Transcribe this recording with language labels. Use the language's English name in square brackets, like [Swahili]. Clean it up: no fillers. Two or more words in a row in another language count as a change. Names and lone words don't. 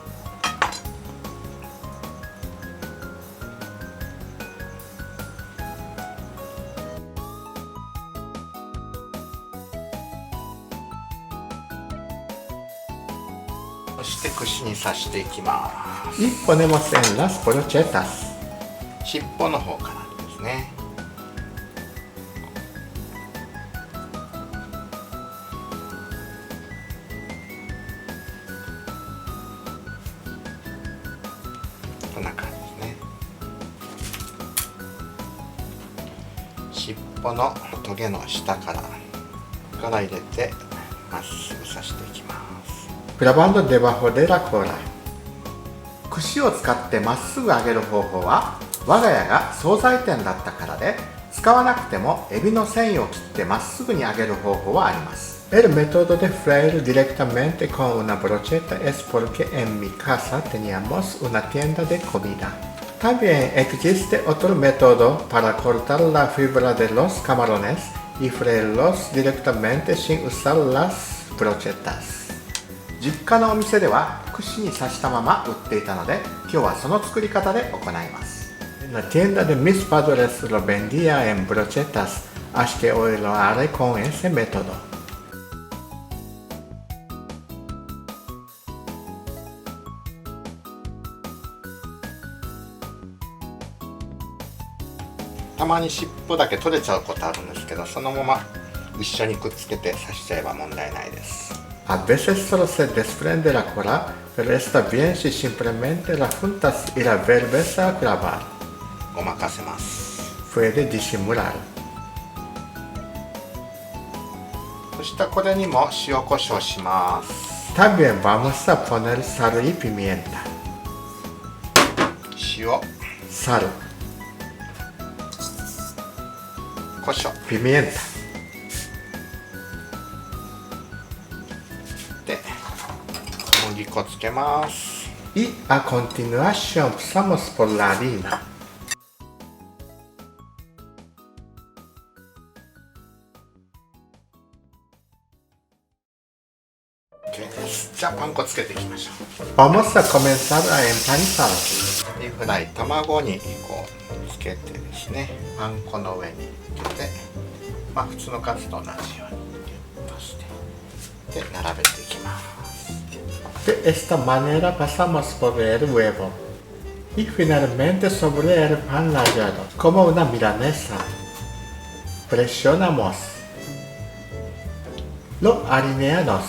[Japanese] そして串に刺していきます。 [Spanish] Y ponemos en las brochetas。 [Japanese] 尻尾の方からですね。こんな感じですね。尻尾のトゲの下から入れてまっすぐ刺していきます。 [Spanish] Clavando debajo de la cola。 [Japanese] 串を使ってまっすぐ上げる方法は我が家が惣菜店だったからで、使わなくてもエビの繊維を切ってまっすぐに揚げる方法はあります。 [Spanish] El método de freír directamente con una brocheta es porque en mi casa teníamos una tienda de comida. También existe otro método para cortar la fibra de los camarones y freírlos directamente sin usar las brochetas. [Japanese] 実家のお店では串に刺したまま売っていたので、今日はその作り方で行います。 [Spanish] En la tienda de mis padres lo vendía en brochetas, así que hoy lo haré con ese método. [Japanese] たまに尻尾だけ取れちゃうことあるんですけど、そのまま一緒にくっつけて刺しちゃえば問題ないです。 [Spanish] A veces solo se desprende la cola, pero está bien si simplemente la juntas y la vuelves a clavar. [Japanese] ごまかせます。 [Spanish] Puede disimular. [Japanese] そしてこれにも塩コショウします。 [Spanish] También vamos a poner sal y pimienta. [Japanese] 塩、sal, コショウ、pimienta. で、小麦粉つけます。 [Spanish] Y a continuación pasamos por la harina. [Japanese] OK です。じゃあパン粉つけていきましょう。 [Spanish] Vamos a comenzar a empanizar. [Japanese] エビフライ、卵にこうつけてですね、パン粉の上につけて、普通のカツと同じようにギュッとしてで並べていきます。 [Spanish] De esta manera pasamos por el huevo y finalmente sobre el pan rallado como una milanesa. Presionamos. Lo alineamos.